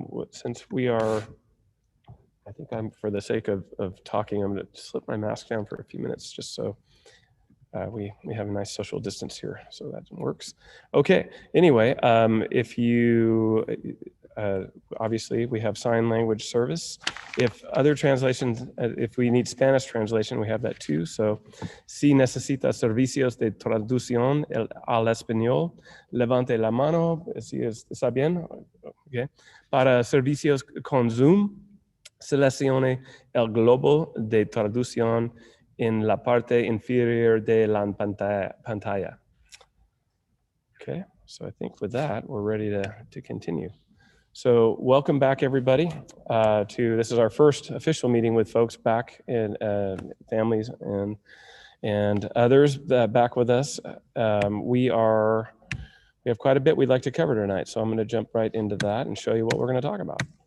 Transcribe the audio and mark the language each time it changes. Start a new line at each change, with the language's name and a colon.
English: Since we are, I think I'm, for the sake of talking, I'm going to slip my mask down for a few minutes just so we have a nice social distance here, so that works. Okay, anyway, if you, obviously we have sign language service. If other translations, if we need Spanish translation, we have that too.
Spanish: So, si necesita servicios de traducción al español, levante la mano, si está bien. Okay. Para servicios con Zoom, seleccione el globo de traducción en la parte inferior de la pantalla.
English: Okay, so I think with that, we're ready to continue. So welcome back, everybody, this is our first official meeting with folks back in families and others back with us. We have quite a bit we'd like to cover tonight, so I'm going to jump right into that and show you what we're going to talk about.